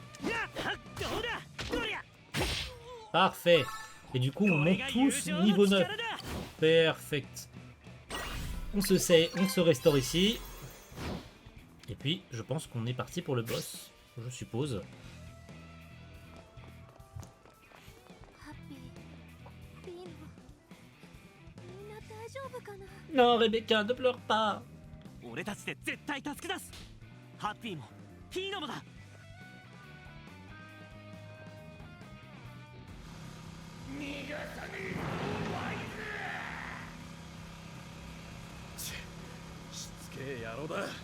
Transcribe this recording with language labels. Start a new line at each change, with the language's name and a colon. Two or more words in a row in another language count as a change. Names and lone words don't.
French: Parfait. Et du coup on monte tous niveau 9. Perfect. On se restaure ici. Et puis je pense qu'on est parti pour le boss. Je suppose.
Japanese: ハッピーピーノみんな大丈夫かな
French: Non, Rebecca, ne pleure pas.
Japanese: 俺たちで絶対助け出す。ハッピーもピーノもだ。しつけえ野郎だ。